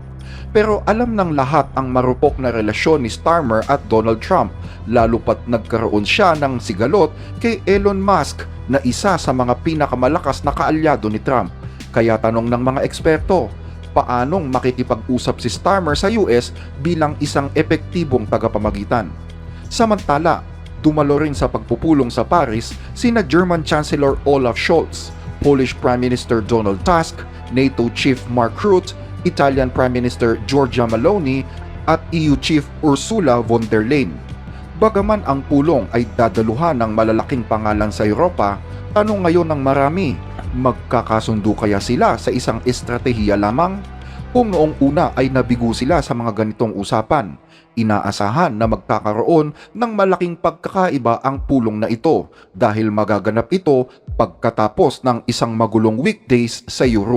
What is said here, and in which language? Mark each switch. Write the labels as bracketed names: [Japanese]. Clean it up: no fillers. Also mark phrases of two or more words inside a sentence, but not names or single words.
[Filipino] Pero alam ng lahat ang marupok na relasyon ni Starmer at Donald Trump, lalo pat nagkaroon siya ng sigalot kay Elon Musk na isa sa mga pinakamalakas na kaalyado ni Trump. Kaya tanong ng mga eksperto, paanong makikipag-usap si Starmer sa US bilang isang epektibong tagapamagitan? Samantala, dumalo rin sa pagpupulong sa Paris sina [English] German Chancellor [Filipino] Olaf Scholz, [English] Polish Prime Minister [Filipino] Donald Tusk, [English] NATO Chief [Filipino] Mark Rutte, [English] Italian Prime Minister [Filipino] Giorgia Meloni at [English] EU Chief [Filipino] Ursula von der Leyen. Bagaman ang pulong ay dadaluhan ng malalaking pangalan sa Europa, tanong ngayon ng marami, magkakasundo kaya sila sa isang estratehiya lamang? Kung noong una ay nabigo sila sa mga ganitong usapan, inaasahan na magkakaroon ng malaking pagkakaiba ang pulong na ito dahil magaganap ito pagkatapos ng isang magulong weekdays sa Europe.